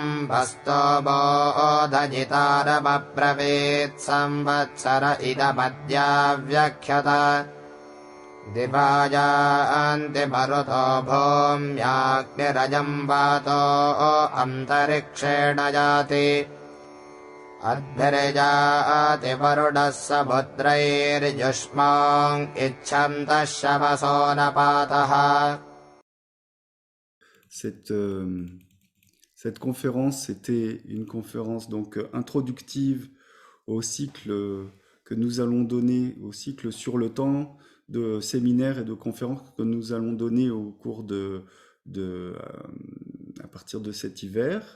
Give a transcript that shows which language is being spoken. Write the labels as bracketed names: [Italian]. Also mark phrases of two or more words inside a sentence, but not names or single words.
[Sanskrit] वस्तोबोधजितारमब्रवीत् संवत्सर इदमद्याव्यख्यत दिवायान्ति मरुतो भूम्याग्निरजम् वातो अन्तरिक्षेण जाति अद्भिर्जाति वरुणः समुद्रैर्युष्माम् इच्छन्तः शवसो न पातः. [French] Cette conférence, c'était une conférence donc introductive au cycle que nous allons donner, au cycle sur le temps de séminaires et de conférences que nous allons donner au cours à partir de cet hiver.